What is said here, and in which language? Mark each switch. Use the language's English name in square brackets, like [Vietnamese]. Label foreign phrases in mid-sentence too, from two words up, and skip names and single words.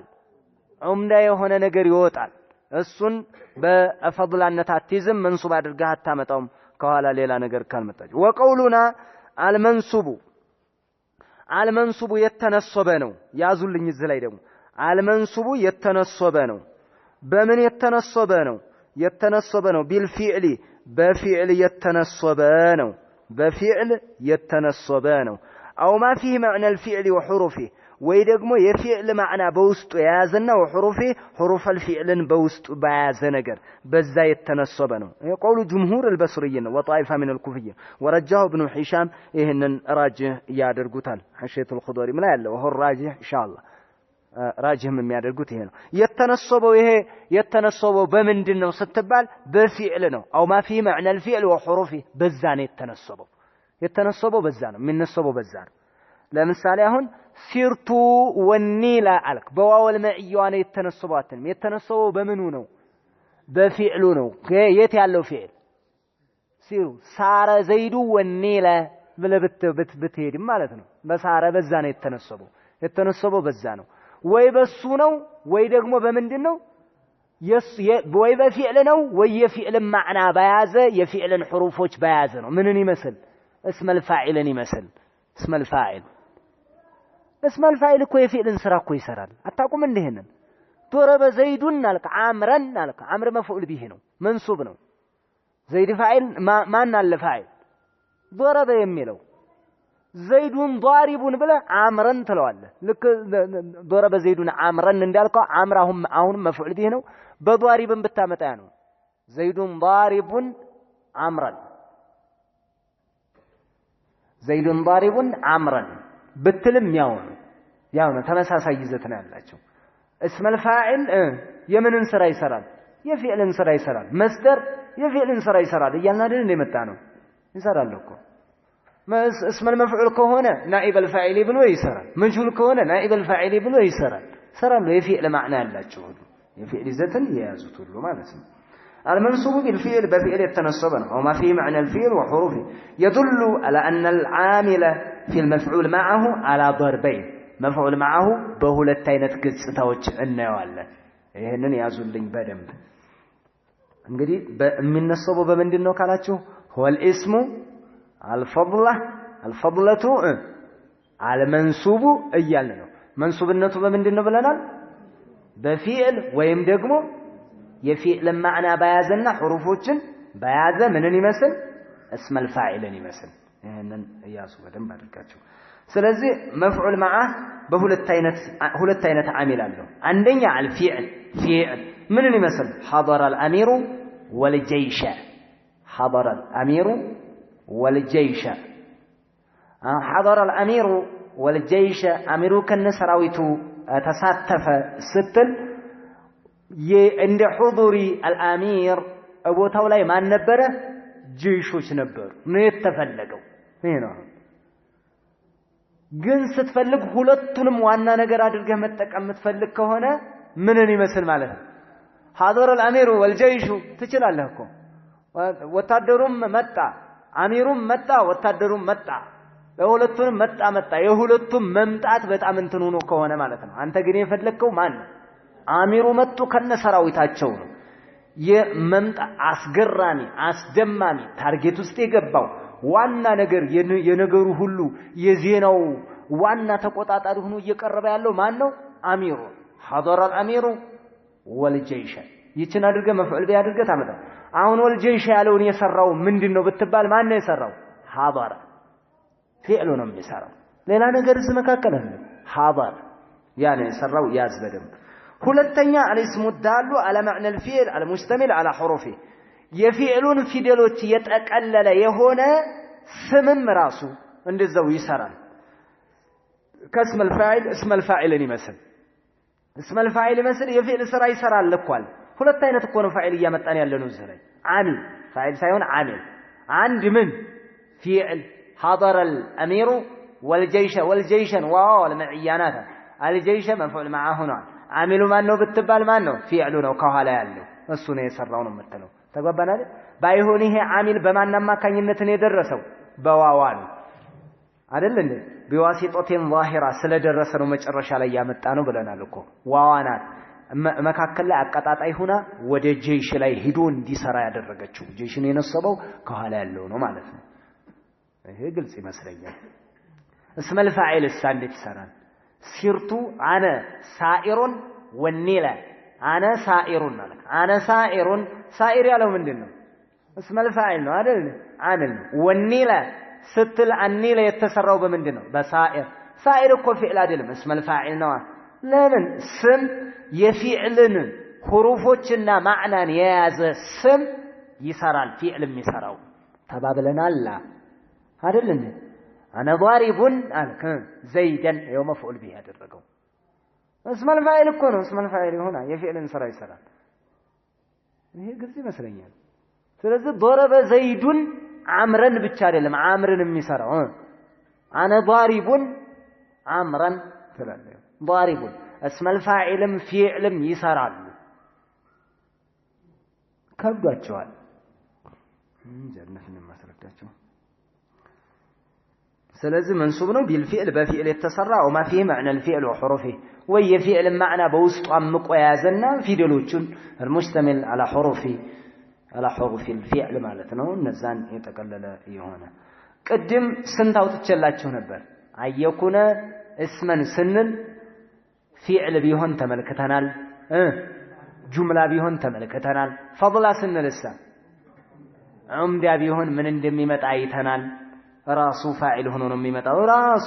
[Amharic] ዑምዳ የሆነ ነገር ይወጣል። እሱን በፈድላነት አትይዝም፣ መንሱብ አድርገህ አታመጣውም ከኋላ ሌላ ነገር ካልመጣች። [Arabic] وقولنا المنصوب [Amharic] የተነሰበ ነው። ያዙልኝ እዚህ ላይ ደግሞ አልመንሱቡ የተነሰበ ነው። በምን የተነሰበ ነው? የተነሰበ ነው ቢልፊዕሊ በፊዕል የተነሰበ ነው። በፊዕል የተነሰበ ነው። [Arabic] أو ما فيه معنى الفعل وحروفه [Amharic] ወይ ደግሞ የፊዕል ማዕና በውስጡ የያዘና [Arabic] وحروفه حروف الفعل [Amharic] በውስጡ በያዘ ነገር በዛ የተነሰበ ነው። የቆሉ [Arabic] جمهور البصريين وطائفه من الكوفيين ورجحه ابن هشام [Amharic] ይሄንን ራጅህ ያደርጉታል። ሐሽየቱ الخضري ምን ያለው [Arabic] وهو راجح إن شاء الله [Amharic] ራጅህም የሚያደርጉት ይሄ ነው። የተነሰበው በምንድነው ስትባል በፊዕል ነው። [Arabic] أو ما فيه معنى الفعل وحروفه [Amharic] በዛ ነው የተነሰበው በዛ ነው የሚነሰበው በዛ ነው። ለምሳሌ አሁን [Arabic] سرت والنيل [Amharic] አልክ በዋወል መዕያዋ ነው የተነሰበው በምኑ ነው? በፊዕሉ ነው። የት ያለው ፊዕል? ሲሩ [Arabic] سار زيد والنيل [Amharic] ብለብት ብትሄድም ማለት ነው በሳረ በዛ ነው የተነሰበው በዛ ነው ወይ በሱ ነው ወይ ደግሞ በምንድነው ወይ በፊዕል ነው ወይ የፊዕል ማዕና በያዘ የፊዕልን حروفዎች በያዘ ነው ምንን ይመስል اسم الفاعልን ይመስል [Arabic] اسم الفاعل [Amharic] እኮ የፊዕልን ስራ እኮ ይሰራል አታውቁም እንደሄንን [Arabic] ضرب زيد [Amharic] አልክ عمرا አልክ [Arabic] عمرو مفعول به [Amharic] ነው منصوب ነው [Arabic] زيد فاعل [Amharic] ማን አለ ፋዕል ضرب የሚለው [Arabic] زيد ضارب [Amharic] ብለ عمرا ትለዋለህ ልክ [Arabic] ضرب زيد عمرا [Amharic] እንዳልከው عمرو አሁን [Arabic] مفعول به [Amharic] ነው በضاربን ብታመጣ ነው [Arabic] زيد ضارب عمرا زيد ضارب عمرا بتلم [Amharic] ያው ነው ተመሳሳይ ይዘት ነው ያላቸው [Arabic] اسم الفاعل [Amharic] የምንን ስራ ይሰራል የፊዕልን ስራ ይሰራል መስደር የፊዕልን ስራ ይሰራል እያልን አይደል እንደመጣ ነው ይሰራል እኮ [Arabic] اسم المفعول [Amharic] ከሆነ [Arabic] نائب الفاعل [Amharic] ብሎ ይሰራል መጅሁል ከሆነ [Arabic] نائب الفاعل [Amharic] ብሎ ይሰራል የፊዕል ማዕና ያላቸው ሁሉ የፊዕል ይዘትን የያዙት ሁሉ ማለት ነው [Arabic] المنصوب بالفعل بفعل يتنصبنا وما فيه معنى الفعل وحروفه يدل على أن العامل في المفعول معه على ضربين مفعول معه بهولت تاينت قصتاوچ [Amharic] እናየዋለን ይሄንን ያዙልኝ በደንብ እንግዲህ የሚነሰበው በምንድነው ካላችሁ [Arabic] هو الاسم الفضلة المنصوب [Amharic] እያልን ነው መንሱብነቱ በምንድነው ብለናል በፊዕል ወይም ደግሞ የፊዕል ማዕና በያዘና حروفዎችን በያዘ ምንን ይመስል [Arabic] اسم الفاعل [Amharic] ይመስል ይሄንን ያዙ በደንብ አድርጋችሁ ስለዚህ مفعول معه በሁለት አይነት عامل አለው አንደኛ [Arabic] الفعل فعل [Amharic] ምንን ይመስል [Arabic] حضر الامير والجيش حضر الامير والجيش حضر الامير والجيش امير [Amharic] ከነሰራዊቱ ተሳተፈ ስትል እንደ [Arabic] حضور الامير [Amharic] ቦታው ላይ ማን ነበረ ጄሾች ነበሩ ነው የተፈለገው ይሄ ነው ግን ስትፈልግ ሁለቱንም ዋና ነገር አድርገህ መጠቀም የምትፈልግ ከሆነ ምንን ይመስል ማለት ነው [Arabic] حضر الامير والجيش [Amharic] ትችላለህ እኮ ወታደሩም መጣ አሚሩም መጣ ወታደሩም መጣ ለሁለቱንም መጣ የሁለቱም መምጣት በጣም እንትን ሆኖ ከሆነ ማለት ነው አንተ ግን የፈለግከው ማን አሚሩ መጡ ከነሰራዊታቸው ነው የመምጣ አስገራሚ አስደማሚ ታርጌት ውስጥ የገባው ዋና ነገር የነገሩ ሁሉ የዜናው ዋና ተቆጣጣሪ ሆኖ እየቀረበ ያለው ማን ነው አሚሩ حضر [Arabic] الامير والجيش [Amharic] ይችን አድርገህ መፍዑል ቢያድርገህ ታመጣ አሁን والجيش ያለውን የሰራው ምንድነው ብትባል ማን ነው የሰራው [Arabic] حضر فعل [Amharic] ነው የሚሰራው ሌላ ነገር እዚህ መካከል አለ [Arabic] حضر يعني [Amharic] የሰራው ያዝ በደንብ ሁለተኛ [Arabic] الاسم الدال على معنى الفعل المشتمل على حروفه [Amharic] የፊዕሉን ፊደሎች የጠቀለለ የሆነ ስምም ራሱ እንደዛው ይሰራል ከስም الفاعل [Arabic] اسم الفاعل [Amharic] ይመስል [Arabic] اسم الفاعل [Amharic] ይመስል የፊዕል ስራ ይሰራል ለኳል ሁለት አይነት እኮ ነው ፋዒል እያመጣን ያለነው እዚህ ላይ ዓሚል ፋዒል ሳይሆን ዓሚል አንድ ምን ፊዕል [Arabic] حضر الامير والجيش واو المعيانات الجيش مفعول معه هنا عامل [Amharic] ማን ነው ብትባል ማን ነው ፊዕሉ ነው ከኋላ ያለው እሱ ነው የሰራው ነው የምትለው ተግባባን አይደል ባይሆን ይሄ ዓሚል በማን አማካኝነት ነው የደረሰው በዋዋ ነው አይደል እንዴ [Arabic] بواسطة ظاهرة [Amharic] ስለደረሰ ነው መጨረሻ ላይ ያመጣ ነው ብለናል እኮ ዋዋናት መካከል ላይ አቀጣጣይ ሆና ወደ ጄሽ ላይ ሄዶ እንዲሰራ ያደረገችው ጄሽን የነሰበው ከኋላ ያለው ነው ማለት ነው ይሄ ግልጽ ይመስለኛል [Arabic] اسم الفاعل [Amharic] እንዴት ይሰራል [Arabic] سرت أنا سائر والنيل أنا سائر [Amharic] ማለት [Arabic] أنا سائر [Amharic] ሳኢር ያለው ምንድነው [Arabic] اسم الفاعل [Amharic] ነው አይደል [Arabic] أنا والنيل [Amharic] ስትል አኒላ የተሰራው በምንድነው በሳኢር ሳኢር እኮ ፊዕል አይደለም [Arabic] اسم الفاعل [Amharic] ነው ለምን ስም የፊዕልን ሁሩፎችና ማዕናን የያዘ ስም ይሰራል ፊዕልም ይሰራው ተባብለናል አይደል እንዴ [Arabic] انا ضارب [Amharic] አልከ ዘይደን [Arabic] يوم مفعول به [Amharic] ያደረገው [Arabic] اسم الفاعل [Amharic] እኮ ነው [Arabic] اسم الفاعل هنا [Amharic] የፊዕልን ስራ ይሰራል ይሄ ግልጽ ይመስለኛል ስለዚህ [Arabic] ضرب زيد عمرا [Amharic] ብቻ አይደለም አምርን የሚሰራው [Arabic] انا ضارب عمرا [Amharic] ትላለህ [Arabic] ضارب اسم الفاعل [Amharic] فعلም ይሰራሉ ከብዷቸዋል ጀነትን ማስረዳቸው ስለዚህ መንሱብ ነው ቢልፊዕል በፊዕል የተሰራ [Arabic] وما فيه معنى الفعل وحروفه [Amharic] ወይ የፊዕል ማዕና በውስጡ አምቆ የያዘና ፊደሎቹን [Arabic] المشتمل على حروف الفعل [Amharic] ማለት ነው እነዛን የጠቀለለ የሆነ ቅድም ስንት አውጥቼላችሁ ነበር [Arabic] أيكون اسما [Amharic] ስንል ፊዕል ቢሆን ተመልክተናል ጁምላ ቢሆን ተመልክተናል ፈضላ ስንልሳ ዑምዳ ቢሆን ምን እንደሚመጣ አይተናል ራሱ ፋዒል ሆኖ ነው የሚመጣው ራሱ